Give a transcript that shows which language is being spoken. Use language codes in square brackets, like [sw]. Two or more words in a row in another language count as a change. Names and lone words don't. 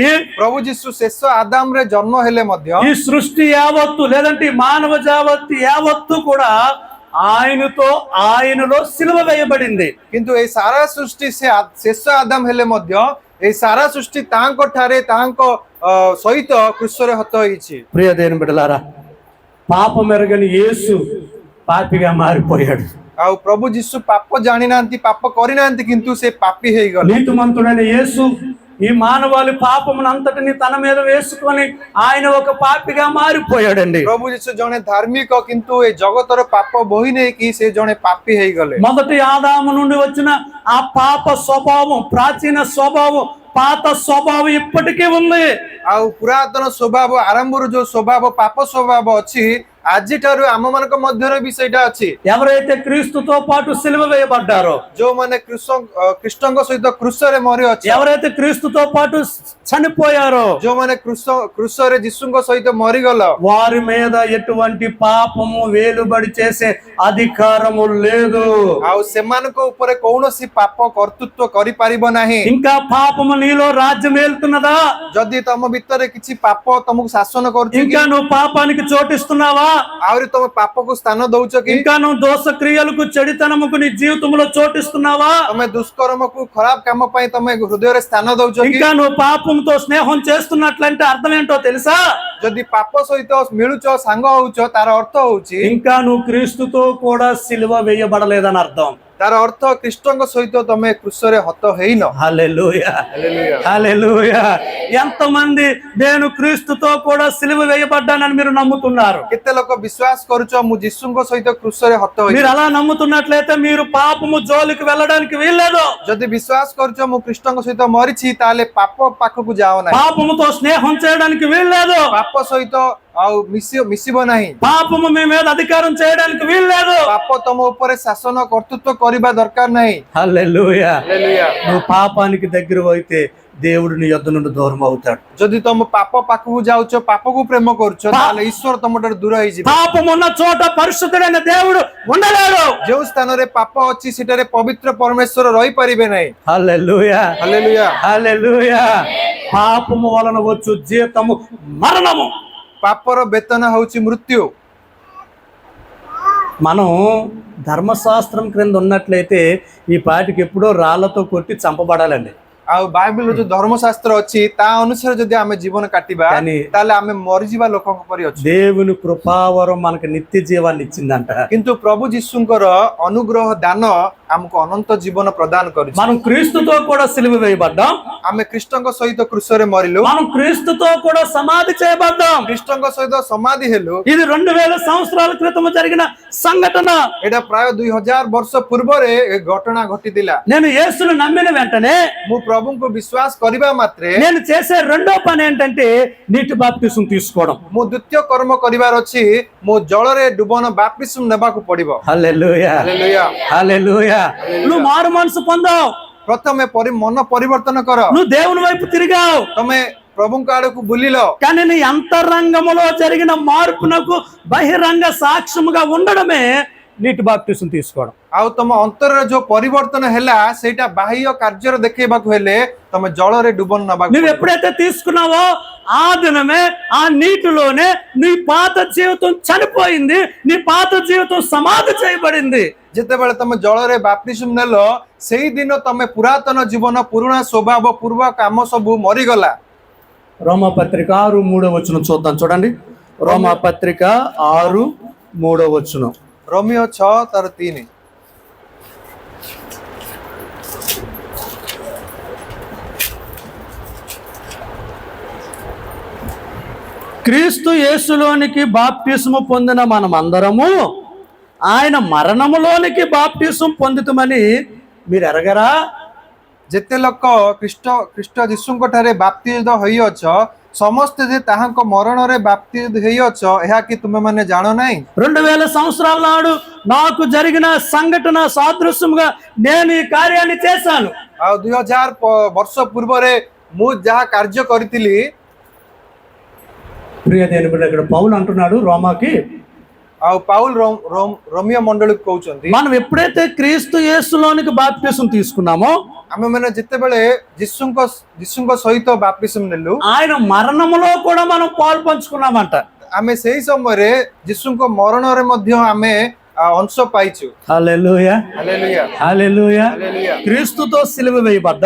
[or] ପ୍ରଭୁ ଯୀଶୁ ଶେଷ ଆଦାମରେ ଜନ୍ମ ହେଲେ ମଧ୍ୟ [te] ఈ సృష్టి యావత్తు లేదంటే ఈ మానవ జావత్తు యావత్తు కూడా ఆయనలో సిలువ వేయబడింది। [or] କିନ୍ତୁ ଏଇ ସାରା ସୃଷ୍ଟି ସେ ଶେଷ ଆଦାମ ହେଲେ ମଧ୍ୟ ଏଇ ସାରା ସୃଷ୍ଟି ତାଙ୍କ ଠାରେ ତାଙ୍କ ସହିତ କ୍ରୁଶରେ ହତ ହେଇଛି। [te] ప్రియ దేవుని బిడ్డలారా, పాపం ఎరగని యేసు పాపిగా మారిపోయాడు। [or] ଆଉ ପ୍ରଭୁ ଯୀଶୁ ପାପ ଜାଣିନାହାନ୍ତି, ପାପ କରିନାହାନ୍ତି, କିନ୍ତୁ ସେ ପାପୀ ହେଇଗଲେ। [te] నీతిమంతుడైన యేసు ఈ మానవాళి పాపమును అంతటిని తన మీద వేసుకొని ఆయన ఒక పాపిగా మారిపోయాడండి। [or] ପ୍ରଭୁ ଯୀଶୁ ଜଣେ ଧାର୍ମିକ, କିନ୍ତୁ ଏ ଜଗତର ପାପ ବୋହି ନେଇକି ସେ ଜଣେ ପାପୀ ହେଇଗଲେ। [te] మొదటి ఆదాము నుండి వచ్చిన ఆ పాప స్వభావం, ప్రాచీన స్వభావం, పాత స్వభావం ఇప్పటికీ ఉంది। [or] ଆଉ ପୁରାତନ ସ୍ୱଭାବ, ଆରମ୍ଭରୁ ଯୋଉ ସ୍ୱଭାବ, ପାପ ସ୍ୱଭାବ ଅଛି, ଆଜିଠାରୁ ଆମ ମାନଙ୍କ ମଧ୍ୟରେ ବି ସେଇଟା ଅଛି। [te] ఎవరైతే క్రీస్తుతో పాటు సిలువ వేయబడ్డారో, [or] ଯୋଉମାନେ ଖ୍ରୀଷ୍ଟଙ୍କ ସହିତ କ୍ରୁଶରେ ମରି ଅଛି, [te] ఎవరైతే క్రీస్తుతో పాటు చనిపోయారో, [or] ଯୋଉମାନେ କ୍ରୁଶରେ ଯୀଶୁଙ୍କ ସହିତ ମରିଗଲ, [te] వారి మీద ఎటువంటి పాపము వేలుబడి చేసే అధికారము లేదు। [or] ଆଉ ସେମାନଙ୍କ ଉପରେ କୌଣସି ପାପ କର୍ତ୍ତୃତ୍ୱ କରିପାରିବ ନାହିଁ। [te] ఇంకా పాపము నీలో రాజ్యం ఏలుతున్నదా? [or] ଯଦି ତମ ଭିତରେ କିଛି ପାପ ତମକୁ ଶାସନ କରୁଛି, [te] ఇంకా నువ్వు పాపానికి చోటిస్తున్నావా? [or] ଆହୁରି ତମେ ପାପକୁ ସ୍ଥାନ ଦଉଛ କି? [te] ఇంకా నువ్వు దోష క్రియలకు, చెడితనముకు నీ జీవితంలో చోటిస్తున్నావా? [or] ତମେ ଦୁଷ୍କର୍ମକୁ, ଖରାପ କାମ ପାଇଁ ତମେ ହୃଦୟରେ ସ୍ଥାନ ଦଉଛ କି? [te] ఇంకా నువ్వు పాపంతో స్నేహం చేస్తున్నట్లంటే అర్థం ఏంటో తెలుసా? [or] ଯଦି ପାପ ସହିତ ମିଳୁଛ, ସାଙ୍ଗ ହଉଛ, ତାର ଅର୍ଥ ହଉଛି [te] ఇంకా నువ్వు క్రీస్తుతో కూడా సిలువ వేయబడలేదని అర్థం। [or] ତାର ଅର୍ଥ ଖ୍ରୀଷ୍ଟଙ୍କ ସହିତ ତମେ କ୍ରୁଶରେ ହତ ହେଇନ। [te] హల్లెలూయా, [or] ହାଲେଲୁୟା। [te] హల్లెలూయా। ఎంతమంది నేను క్రీస్తుతో కూడా సిలువ వేయబడ్డానని మీరు నమ్ముతున్నారు? [or] କେତେ ଲୋକ ବିଶ୍ୱାସ କରୁଛ ମୁଁ ଯୀଶୁଙ୍କ ସହିତ କ୍ରୁଶରେ ହତ ହେଇଛି? [te] మీరు అలా నమ్ముతున్నట్లయితే మీరు పాపము జోలికి వెళ్ళడానికి వీల్లేదు। [or] ଯଦି ବିଶ୍ୱାସ କରୁଛ ମୁଁ ଖ୍ରୀଷ୍ଟଙ୍କ ସହିତ ମରିଛି, ତାହେଲେ ପାପ ପାଖକୁ ଯାଅ ନାହିଁ। [te] పాపముతో స్నేహం చేయడానికి వీల్లేదు। [or] ପାପ ପାପ ସହିତ ଆଉ ମିଶିବ ନାହିଁ। [te] పాపము మీ మీద అధికారం చేయడానికి వీలు లేదు. [or] ପାପ ତମ ଉପରେ ଶାସନ କର୍ତ୍ତୃତ୍ୱ କରିବା ଦରକାର ନାହିଁ। [te] హల్లెలూయా. [or] ହାଲେଲୁୟା। [te] నువ్వు పాపానికి దగ్గర అయితే దేవుడు నీ యొద్ద నుండి దూరం అవుతాడు. [or] ଯଦି ତମ ପାପ ପାଖକୁ ଯାଉଛ, ପାପକୁ ପ୍ରେମ କରୁଛ, ତାହେଲେ ଈଶ୍ୱର ତମଠାରୁ ଦୂର ହେଇଯିବେ। [te] పాపము ఉన్న చోట పరిశుద్ధుడైన దేవుడు ఉండలేడు. [or] ଯେଉଁ ସ୍ଥାନରେ ପାପ ଅଛି ସେଠାରେ ପବିତ୍ର ପରମେଶ୍ୱର ରହିପାରିବେ ନାହିଁ। [te] హల్లెలూయా. [or] ହାଲେଲୁୟା। [te] హల్లెలూయా. పాపము వలన వచ్చు జీతము మరణము. [or] ପାପର ବେତନ ହଉଛି ମୃତ୍ୟు। [te] మనం ధర్మశాస్త్రం క్రింద ఉన్నట్లయితే ఈ పాటికి ఎప్పుడో రాళ్లతో కొట్టి చంపబడాలండి. [or] ଆଉ ବାଇବେଲର ଯୋଉ ଧର୍ମଶାସ୍ତ୍ର ଅଛି ତା ଅନୁସାରେ ଯଦି ଆମେ ଜୀବନ କାଟିବା ତାହେଲେ ଆମେ ମରିଯିବା ଲୋକଙ୍କ ପରି ଅଛୁ। [te] దేవుని కృపావరం మనకు నిత్య జీవాన్ని ఇచ్చిందంట. [or] କିନ୍ତୁ ପ୍ରଭୁ ଯୀଶୁଙ୍କର ଅନୁଗ୍ରହ ଦାନ ଆମକୁ ଅନନ୍ତ ଜୀବନ ପ୍ରଦାନ କରିଛି। [te] మనం క్రీస్తుతో కూడా సిలువ వేయబడ్డాం. [or] ଆମେ ଖ୍ରୀଷ୍ଟଙ୍କ ସହିତ କ୍ରୁଶରେ ମରିଲୁ। [te] మనం క్రీస్తుతో కూడా సమాధి చేయబడ్డాం. [or] ଖ୍ରୀଷ୍ଟଙ୍କ ସହିତ ସମାଧି ହେଲୁ। [te] ఇది 2000 సంవత్సరాల క్రితం జరిగిన సంఘటన. [or] ଏଇଟା ପ୍ରାୟ 2000 ବର୍ଷ ପୂର୍ବରେ ଏ ଘଟଣା ଘଟିଥିଲା। [te] నేను యేసును నమ్మిన వెంటనే [or] ମୁଁ ପ୍ରଭୁଙ୍କୁ ବିଶ୍ୱାସ କରିବା ମାତ୍ରେ [te] నేను చేసే రెండో పని ఏంటంటే నీటి బాప్తిసం తీసుకోవడం. [or] ମୁଁ ଦ୍ୱିତୀୟ କର୍ମ କରିବାର ଅଛି। ମୁଁ ଜଳରେ ଡୁବନ ବାପ୍ତିସ୍ମ ନେବାକୁ ପଡିବ। [te] హల్లెలూయా. [or] ହାଲେଲୁୟା। [te] హల్లెలూయా. నువ్వు మారు మనసు పొందావు. [or] ପ୍ରଥମେ ମନ ପରିବର୍ତ୍ତନ କର। [te] నువ్వు దేవుని వైపు తిరిగావు. [or] ତମେ ପ୍ରଭୁଙ୍କ ଆଡକୁ ବୁଲିଲ। [te] కానీ నీ అంతరంగములో జరిగిన మార్పునకు బహిరంగ సాక్ష్యముగా ఉండడమే నీటి బాప్తిసం తీసుకోవడం. [or] ଆଉ ତମ ଅନ୍ତରରେ ଯୋଉ ପରିବର୍ତ୍ତନ ହେଲା ସେଇଟା ବାହ୍ୟ କାର୍ଯ୍ୟରେ ଦେଖେଇବାକୁ ହେଲେ ତମେ ଜଳରେ ଡୁବନ ନେବାକୁ [te] నువ్వు ఎప్పుడైతే తీసుకున్నావో ఆ దినమే ఆ నీటిలోనే నీ పాత జీవితం చనిపోయింది. నీ పాత జీవితం సమాధి చేయబడింది. [or] ଯେତେବେଳେ ତମେ ଜଳରେ ବାପ୍ତିସ୍ମ ନେଲ ସେଇ ଦିନ ତମେ ପୁରାତନ ଜୀବନ, ପୁରୁଣା ସ୍ୱଭାବ, ପୂର୍ବ କାମ ସବୁ ମରିଗଲା। [te] రోమాపత్రిక 6:3 చూద్దాం. చూడండి, రోమాపత్రిక 6:3. [or] ରୋମିଓ 6:3। [te] క్రీస్తు యేసులోనికి బాప్తిస్ము పొందిన మనమందరము ఆయన మరణములోనికి బాప్తిస్ము పొందుతామని మీరు ఎరగరా? [or] ଯେତେ ଲୋକ ଖ୍ରୀଷ୍ଟ ଯୀଶୁଙ୍କ ଠାରେ ବାପ୍ତିସ୍ମ ହୋଇଅଛ ସମସ୍ତେ ଯେ ତାହାଙ୍କ ମରଣରେ ବାପ୍ତିସ୍ମ ହୋଇଅଛ ଏହା କି ତୁମେ ମାନେ ଜାଣ ନାହିଁ? [te] 2000 సంవత్సరాల నాడు నాకు జరిగిన సంఘటన సాదృశ్యముగా నేను ఈ కార్యాన్ని చేశాను. [or] ଆଉ 2000 ବର୍ଷ ପୂର୍ବରେ ମୁଁ ଯାହା କାର୍ଯ୍ୟ କରିଥିଲି। [te] ప్రియ దేవుని బిడ్డ, ఇక్కడ పౌలు అంటున్నాడు రోమాకి, [or] ଆଉ ପାଉଲ ରୋମିଓ ମଣ୍ଡଳୀକୁ କହୁଛନ୍ତି [te] మనం ఎప్పుడైతే క్రీస్తు యేసులోనికి బాప్తిస్మ తీసుకున్నామో [or] ଆମେ ମାନେ ଯେତେବେଳେ ଯୀଶୁଙ୍କ ସହିତ ବାପ୍ତିସ୍ମ ନେଲୁ [te] ఆయన మరణములో కూడా మనం పాలు పంచుకున్నామంట. [or] ଆମେ ସେଇ ସମୟରେ ଯୀଶୁଙ୍କ ମରଣରେ ମଧ୍ୟ ଆମେ ଅଂଶ ପାଇଛୁ। [te] హల్లెలూయా. [or] ହାଲେଲୁୟା। [te] హల్లెలూయా. [or] ହାଲେଲୁୟା। [te] క్రీస్తుతో సిలువ వేయబడ్డాం.